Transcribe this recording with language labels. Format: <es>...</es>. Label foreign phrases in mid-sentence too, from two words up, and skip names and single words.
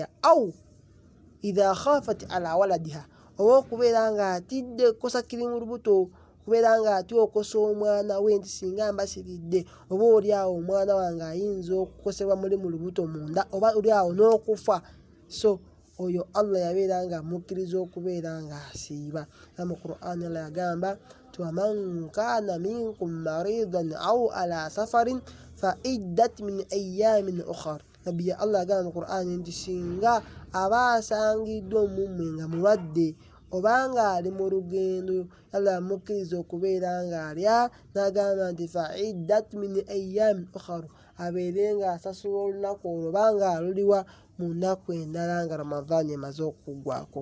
<ar>أو إذا خافت على ولدها</ar> <lg>oba okubeera ng'atidde kukosa kiri mu lubuto okubeera ng'atya okosa omwana we nti singa mbasiridde oba oli awo omwana wange ayinza okukosebwa muli mu lubuto munda oba oli awo n'okufa so oyo Allah yabeera ng'amukkiriza okubeera ng'asiiba. Era mu Qur'an Allah yagamba</lg> <ar>ومن كان منكم مريضا أو على سفر فعدة من أيام أخر.</ar> <lg>Nabbi Allah yagamba mu Qur'an nti singa aba asangiddwa omumwe nga mulwadde obanga ali mu lugendo Allah amukkiriza okubeera ng'alya n'agamba nti</lg> <ar>فعدة من أيام أخر</ar> <lg>abeere ng'asasula olunaku olwo obanga aluliwa mu nnaku endala nga Ramadhaani emaze okuggwako.</lg>